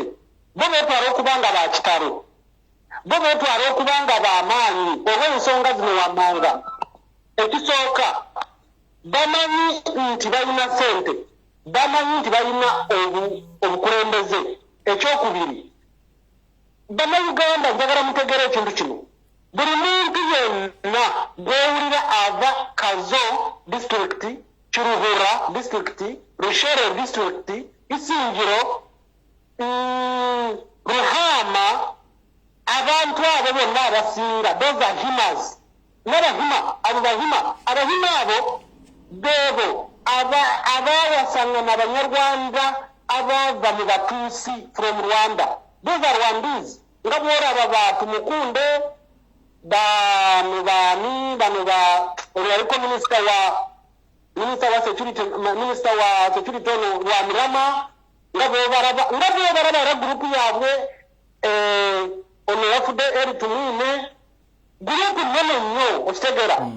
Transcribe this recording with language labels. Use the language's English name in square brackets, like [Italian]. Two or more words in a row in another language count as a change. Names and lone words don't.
[Ganda] bo beetwala okuba nga bakitalo bo beetwala okuba nga bamaanyi olw'ensonga zino wammanga ekisooka bamanyi nti balina ssente bamanyi nti balina obukulembeze ekyokubiri bannayuganda njagala mutegere ekintu kino buli muntu yenna gwewulira ava Kazo district Kiruhura district Rushere district Isingiro Ruhama abantu abo bonna abasinga [English] those are Himas [Ganda] n'Abahima Abahima abo bebo abawasangana Abanyarwanda abava mu Batuusi [English] from Rwanda those are Rwandese [Ganda] nga bw'olaba Tumukunde bano oli aliko minisita wa security ono lwa Mirama nga bw'obalaba era gurupu yaabwe ono yafudde Elly Tumwine gurupu nnene nnyo okitegeera